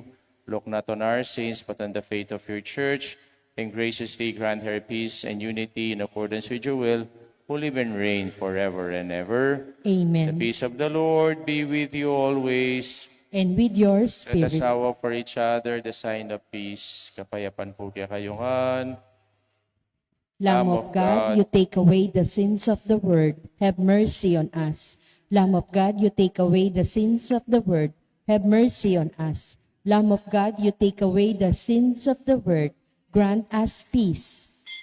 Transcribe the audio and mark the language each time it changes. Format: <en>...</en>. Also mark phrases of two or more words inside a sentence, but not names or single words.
<en>Look not on our sins, but on the faith of your church, and graciously grant her peace and unity in accordance with your will, who live and reign forever and ever. The Amen. peace of the Lord be with you always. And with your Let us spirit. offer for each other the sign of peace.</en> <pam>Kapayapan po kaya kayungan.</pam> <en>Lamb of God, you take away the sins of the world. Have mercy on us. Lamb of God, you take away the sins of the world. Have mercy on us. Lamb of God, you take away the sins of the world. Grant us peace.</en>